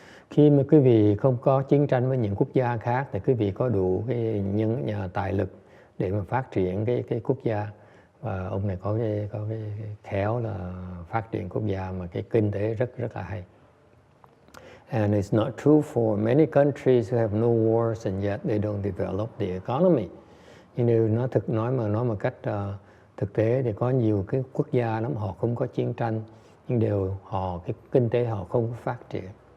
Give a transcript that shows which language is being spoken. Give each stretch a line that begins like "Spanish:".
Vietnamese: Khi mà quý vị không có chiến tranh với những quốc gia khác thì quý vị có đủ những tài lực để mà phát triển cái quốc gia. Và ông này có cái khéo là phát triển quốc gia mà cái kinh tế rất là hay.
English: And it's not true for many countries who have no wars and yet they don't develop the economy. You know,
Vietnamese: nói một cách thực tế thì có nhiều cái quốc gia lắm họ không có chiến tranh nhưng cái kinh tế họ không có phát triển.